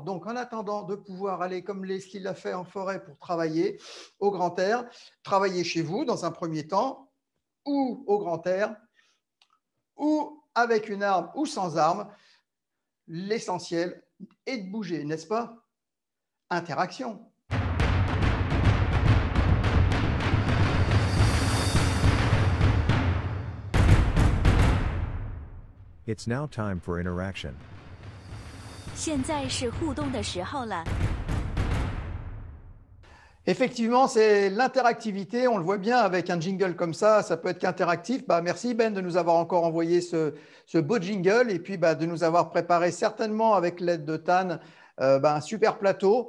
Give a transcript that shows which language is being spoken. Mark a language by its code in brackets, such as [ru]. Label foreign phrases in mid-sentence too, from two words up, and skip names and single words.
[fr] Donc, en attendant de pouvoir aller, comme Leslie l'a fait en forêt, pour travailler au grand air, travailler chez vous dans un premier temps, ou au grand air, ou avec une arme ou sans arme. L'essentiel est de bouger, n'est-ce pas? Interaction. [en] It's now time for interaction. [zh] 现在是互动的时候了。 [fr] Effectivement, c'est l'interactivité. On le voit bien avec un jingle comme ça peut être qu'interactif. Merci Ben de nous avoir encore envoyé ce beau jingle et puis de nous avoir préparé certainement avec l'aide de Tan un super plateau.